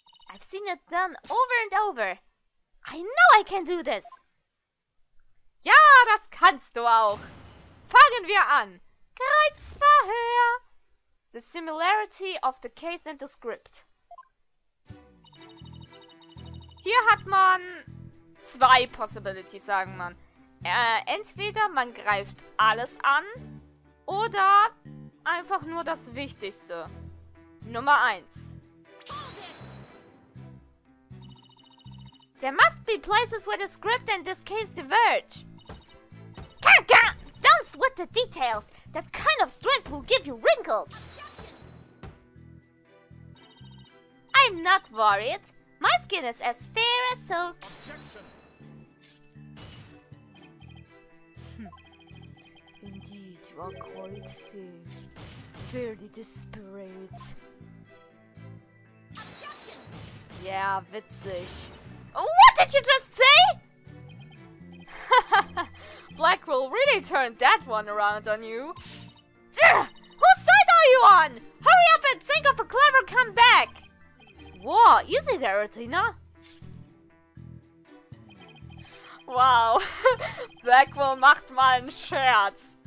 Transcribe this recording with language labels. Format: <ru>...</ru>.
<en>I've seen it done over and over. I know I can do this.</en> <de>Ja, das kannst du auch. Fangen wir an. Kreuzverhör.</de> <en>The similarity of the case and the script.</en> <de>Hier hat man zwei Possibilities, sagen man. Entweder man greift alles an oder einfach nur das Wichtigste. Nummer 1.</de> <en>There must be places where the script and this case diverge. Don't sweat the details. That kind of stress will give you wrinkles. I'm not worried. My skin is as fair as silk. Indeed, you are quite fair. Fairly desperate.</en> <de>Ja, witzig.</de> <en>What did you just say? Blackwell really turned that one around on you. Whose side are you on? Hurry up and think of a clever comeback. Whoa, easy there, Athena.</en> <de>Wow, Blackwell macht mal einen Scherz.</de>